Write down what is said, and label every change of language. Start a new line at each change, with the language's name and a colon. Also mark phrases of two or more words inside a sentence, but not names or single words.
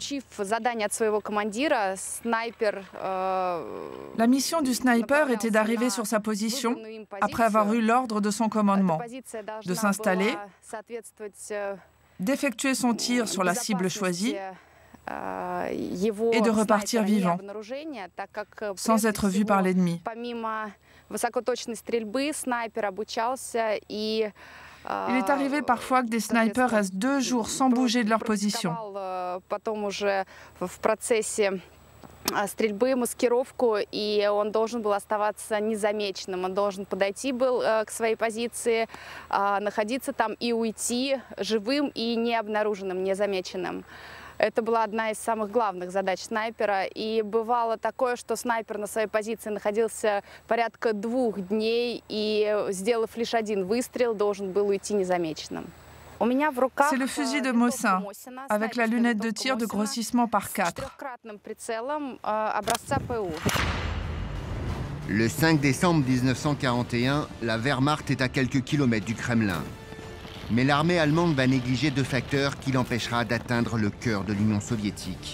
French: La mission du sniper était d'arriver sur sa position après avoir eu l'ordre de son commandement, de s'installer, d'effectuer son tir sur la cible choisie et de repartir vivant, sans être vu par l'ennemi. Il est arrivé parfois que des snipers restent 2 jours sans bouger de leur position.
Russian: Стрельбы, маскировку, и он должен был оставаться незамеченным. Он должен подойти был к своей позиции, находиться там и уйти живым и необнаруженным, незамеченным. Это была одна из самых главных задач снайпера. И бывало такое, что снайпер на своей позиции находился порядка 2 дней, и, сделав лишь 1 выстрел, должен был уйти незамеченным.
French: C'est le fusil de Mosin, avec la lunette de tir de grossissement par 4. Le 5 décembre 1941, la Wehrmacht est à quelques kilomètres du Kremlin. Mais l'armée allemande va négliger 2 facteurs qui l'empêchera d'atteindre le cœur de l'Union soviétique.